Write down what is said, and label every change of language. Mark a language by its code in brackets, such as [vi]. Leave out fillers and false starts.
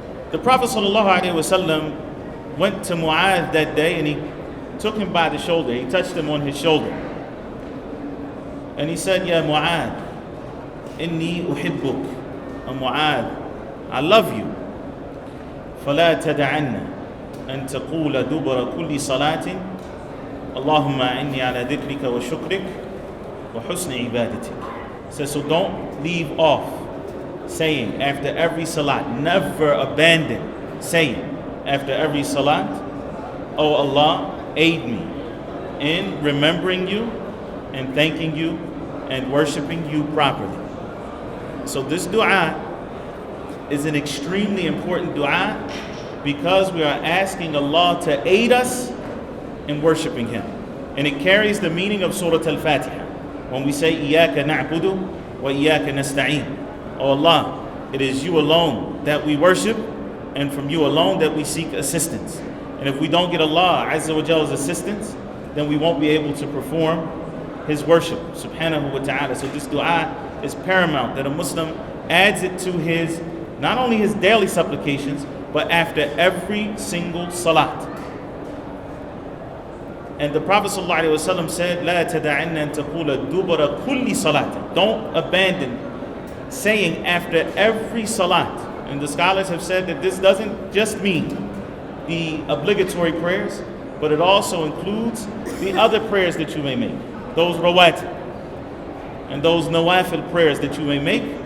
[en] The Prophet ﷺ went to Mu'adh that day, and he took him by the shoulder. He touched him on his shoulder, and he said, Ya Mu'adh, [ar] inni uhibbuk. [en] Mu'adh, I love you. [ar] فلا تدعن أن تقول دبر كل صلاة اللهم إني على ذكرك وشكرك وحسن عبادتك. [en] So don't leave off saying after every salat, never abandon saying after every salat, Oh Allah, aid me in remembering you and thanking you and worshiping you properly. So this dua is an extremely important dua because we are asking Allah to aid us in worshiping Him. And it carries the meaning of Surah Al-Fatiha. When we say, [ar] Iyaka na'budu wa iyaka nasta'een. [en] Oh Allah, it is you alone that we worship, and from you alone that we seek assistance. And if we don't get Allah Azza wa Jalla's assistance, then we won't be able to perform His worship, subhanahu wa ta'ala. So this dua is paramount, that a Muslim adds it to his, not only his daily supplications, but after every single salat. And the Prophet ﷺ said, [ar] لا تدعن أن تقول دبر كل صلاة. [en] Don't abandon saying after every salat. And the scholars have said that this doesn't just mean the obligatory prayers, but it also includes the other prayers that you may make. Those rawatib and those nawafil prayers that you may make.